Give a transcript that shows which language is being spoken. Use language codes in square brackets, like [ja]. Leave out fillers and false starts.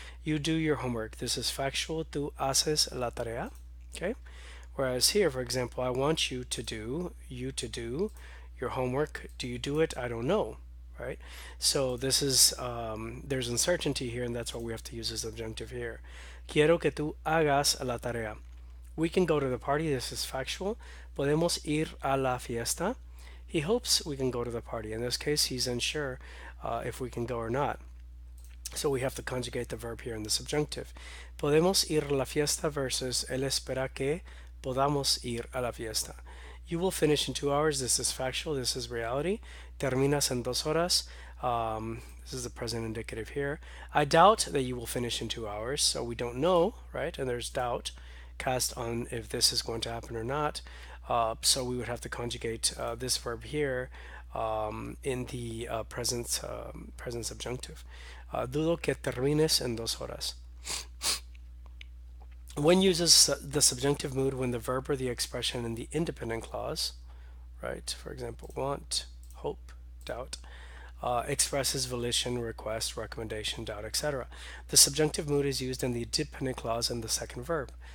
[en] You do your homework. This is factual. Tú haces la tarea. Okay. Whereas here, for example, I want you to do your homework. Do you do it? I don't know, right? So this is, there's uncertainty here, and that's why we have to use the subjunctive here. [es] Quiero que tú hagas la tarea. [en] We can go to the party. This is factual. Podemos ir a la fiesta. He hopes we can go to the party. In this case, he's unsure if we can go or not. So we have to conjugate the verb here in the subjunctive. [es] Podemos ir a la fiesta versus él espera que podamos ir a la fiesta. [en] You will finish in 2 hours. This is factual. This is reality. Terminas en 2 horas. This is the present indicative here. I doubt that you will finish in 2 hours. So we don't know, right? And there's doubt cast on if this is going to happen or not. So we would have to conjugate this verb here in the present subjunctive. [es] Dudo que termines en 2 horas. [en] One uses the subjunctive mood when the verb or the expression in the independent clause, right? For example, want, hope, doubt, expresses volition, request, recommendation, doubt, etc. The subjunctive mood is used in the dependent clause in the second verb.